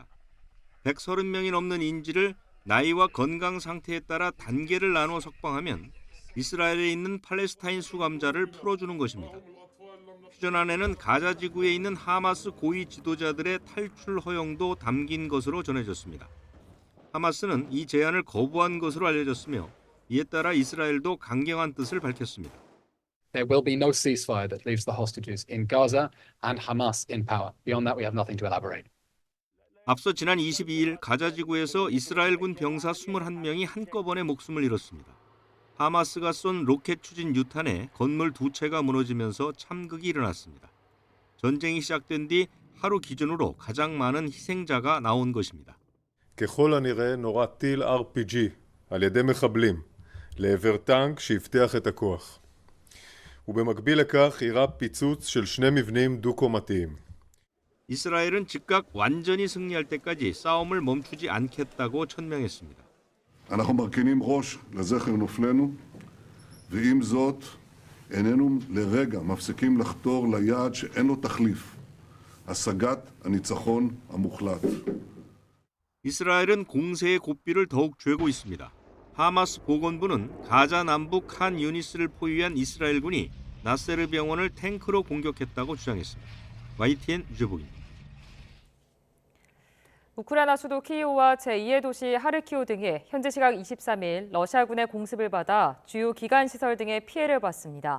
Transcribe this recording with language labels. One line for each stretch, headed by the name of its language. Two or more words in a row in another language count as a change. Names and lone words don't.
Korean: 130명이 넘는 인질을 나이와 건강 상태에 따라 단계를 나누어 석방하면 이스라엘에 있는 팔레스타인 수감자를 풀어주는 것입니다. 휴전안에는 가자 지구에 있는 하마스 고위 지도자들의 탈출 허용도 담긴 것으로 전해졌습니다. 하마스는 이 제안을 거부한 것으로 알려졌으며 이에 따라 이스라엘도 강경한 뜻을 밝혔습니다.
English: There will be no ceasefire that leaves the hostages in Gaza and Hamas in power. Beyond that, we have nothing to elaborate.
Korean: 앞서 지난 22일 가자 지구에서 이스라엘군 병사 21명이 한꺼번에 목숨을 잃었습니다. 하마스가 쏜 로켓 추진 유탄에 건물 2채가 무너지면서 참극이 일어났습니다. 전쟁이 시작된 뒤 하루 기준으로 가장 많은 희생자가 나온 것입니다.
Hebrew: ככל הנראה נורה טיל RPG על ידי מחבלים לעבר טנק שהבטיח את הכוח. ובמקביל לכך אירע פיצוץ של 2 מבנים דו-קומתיים.
Korean: 이스라엘은 즉각 완전히 승리할 때까지 싸움을 멈추지 않겠다고 천명했습니다.
Hebrew: אנחנו מרכינים ראש לזכר נופלנו, ועם זאת איננו לרגע מפסיקים לחתור ליעד שאין לו תחליף, השגת הניצחון המוחלט.
Korean: 이스라엘은 공세의 고삐를 더욱 죄고 있습니다. 하마스 보건부는 가자 남부 칸 유니스를 포위한 이스라엘군이 나세르 병원을 탱크로 공격했다고 주장했습니다. YTN 유재복입니다. 우크라이나 수도 키이우와 제2의 도시 하르키우 등이 현지 시각 23일 러시아군의 공습을 받아 주요 기관 시설 등의 피해를 봤습니다.